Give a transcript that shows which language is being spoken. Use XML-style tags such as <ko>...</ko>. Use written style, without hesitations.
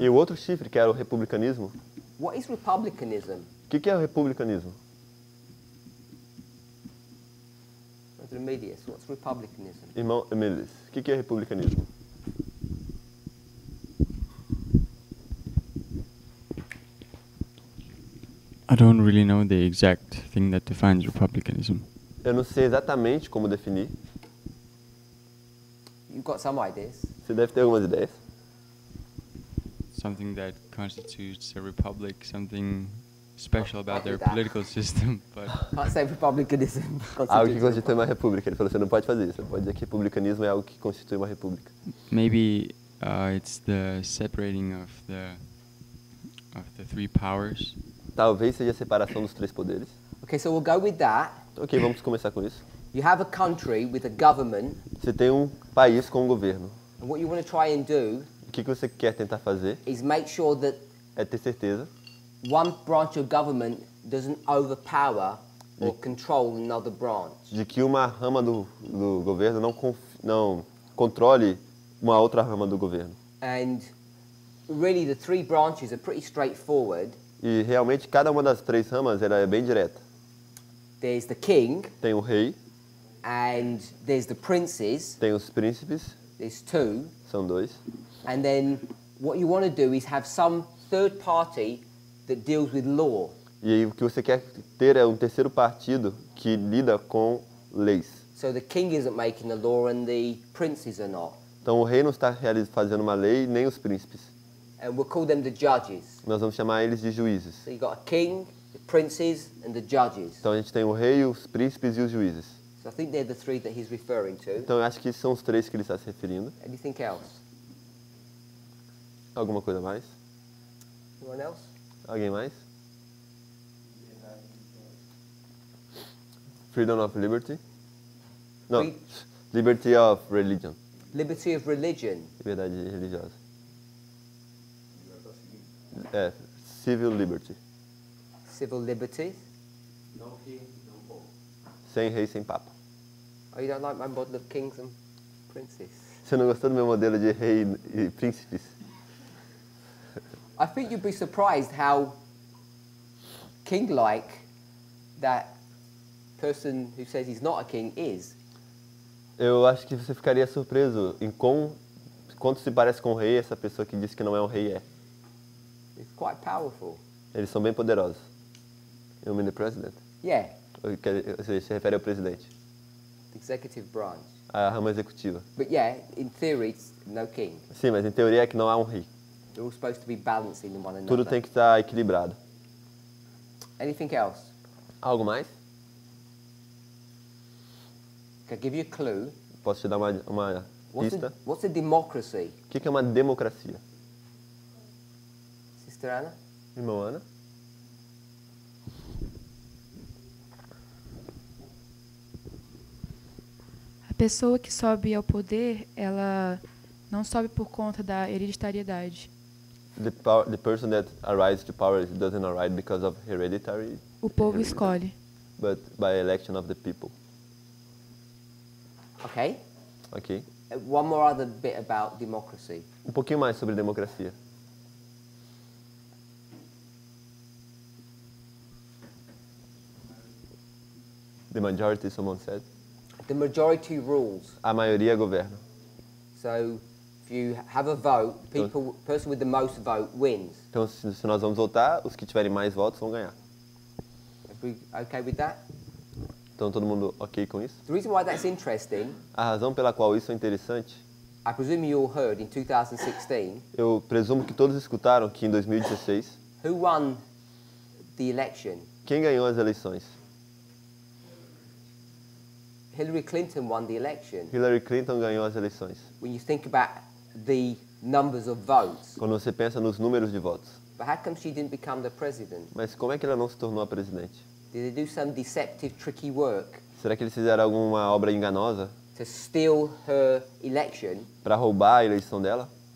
<pt>E o outro chifre, que era o republicanismo,</pt> <en>what is republicanism?</en> <pt>o que é o republicanismo?</pt> <en>Remedius, what's republicanism?</en> <pt>Irmão Emilis, o que é republicanismo?</pt> <en>I don't really know the exact thing that defines republicanism.</en> <pt>Eu não sei exatamente como definir.</pt> <en>You've got some ideas.</en> <pt>Você deve ter algumas ideias.</pt> <en>Something that constitutes a republic, something special about their That. political system, but Can't say republicanism.</en> <pt>Algo que constitui uma república. Ele falou, você não pode fazer isso. Você pode dizer que republicanismo é algo que constitui uma república.</pt> <en>maybe it's the separating of the three powers.</en> <pt>Talvez seja a separação dos três poderes.</pt> <en>Okay, so we'll go with that.</en> <pt>Ok, vamos começar com isso.</pt> <en>You have a country with a government,</en> <pt>Você tem um país com um governo.</pt> <en>and what you want to try and do</en> <pt>O que você quer tentar fazer</pt> <en>is make sure that</en> <pt>é ter certeza</pt> <en>one branch of government doesn't overpower or control another branch.</en> <pt>de que uma rama do governo não controle uma outra rama do governo.</pt> <en>And really, the three branches are pretty straightforward.</en> <pt>E realmente cada uma das três ramas ela é bem direta.</pt> <en>There's the king,</en> <pt>Tem o rei,</pt> <en>and there's the princes.</en> <pt>tem os príncipes,</pt> <en>There's two.</en> <pt>são dois.</pt> <en>And then what you want to do is have some third party that deals with law.</en> <pt>E aí o que você quer ter é um terceiro partido que lida com leis.</pt> <en>So the king isn't making the law and the princes are not.</en> <pt>Então o rei não está fazendo uma lei, nem os príncipes.</pt> <en>And we'll call them the judges.</en> <pt>Nós vamos chamar eles de juízes.</pt> <en>So you've got a king, the princes, and the judges.</en> <pt>Então a gente tem o rei, os príncipes e os juízes.</pt> <en>So I think they're the three that he's referring to.</en> <pt>Então eu acho que são os três que ele está se referindo.</pt> <en>Anything else?</en> <pt>Alguma coisa mais?</pt> <en>Anyone else?</en> <pt>Alguém mais?</pt> <en>Freedom of liberty? Não, Free- liberty of religion. Liberty of religion.</en> <pt>Liberdade religiosa.</pt> <en>É, civil liberty. Civil liberties.</en> <pt>Sem rei, sem papa.</pt> <en>Oh, you don't like my model of kings and princes?</en> <pt>Você não gostou do meu modelo de rei e príncipes?</pt> <en>I think you'd be surprised how king-like that person who says he's not a king is.</en> <pt>Eu acho que você ficaria surpreso em quanto se parece com um rei essa pessoa que diz que não é um rei é.</pt> <en>It's quite powerful.</en> <pt>Eles são bem poderosos.</pt> <en>You mean the president? Yeah,</en> <pt>Você se refere ao presidente,</pt> <en>the executive branch.</en> <pt>a rama executiva.</pt> <en>But yeah, in theory, it's no king.</en> <pt>Sim, mas em teoria é que não há um rei.</pt> <en>They're all supposed to be balancing one another.</en> <pt>Tudo tem que estar equilibrado.</pt> <en>Anything else?</en> <pt>Algo mais?</pt> <en>Can I give you a clue?</en> <pt>Posso te dar uma pista?</pt> <en>What's a democracy?</en> <pt>O que é uma democracia?</pt> <en>Sister Anna?</en> <pt>Irmão Ana? A pessoa que sobe ao poder, ela não sobe por conta da hereditariedade.</pt> <en>The person that arrives to power doesn't arrive because of hereditary,</en> <pt>O povo escolhe.</pt> <en>but by election of the people. Okay.</en> <pt>Ok?</pt> <en>One more other bit about democracy.</en> <pt>Um pouquinho mais sobre democracia.</pt> <en>The majority, someone said. The majority rules.</en> <pt>A maioria governa.</pt> <en>So if you have a vote, person with the most vote wins.</en> <pt>Então, se nós vamos votar, os que tiverem mais votos vão ganhar.</pt> <en>Are we okay with that?</en> <pt>Então, todo mundo ok com isso?</pt> <en>The reason why that's interesting,</en> <pt>A razão pela qual isso é interessante,</pt> <en>I presume you all heard in 2016,</en> <pt>eu presumo que todos escutaram que em 2016,</pt> <en>who won the election?</en> <pt>quem ganhou as eleições?</pt> <en>Hillary Clinton won the election.</en> <pt>Hillary Clinton ganhou as eleições.</pt> <en>When you think about the numbers of votes,</en> <pt>Quando você pensa nos números de votos.</pt> <en>but how come she didn't become the president?</en> <pt>Mas como é que ela não se tornou a presidente?</pt> <en>Did they do some deceptive, tricky work</en> <pt>Será que eles fizeram alguma obra enganosa</pt> <en>to steal her election</en> <pt>para roubar a eleição dela</pt>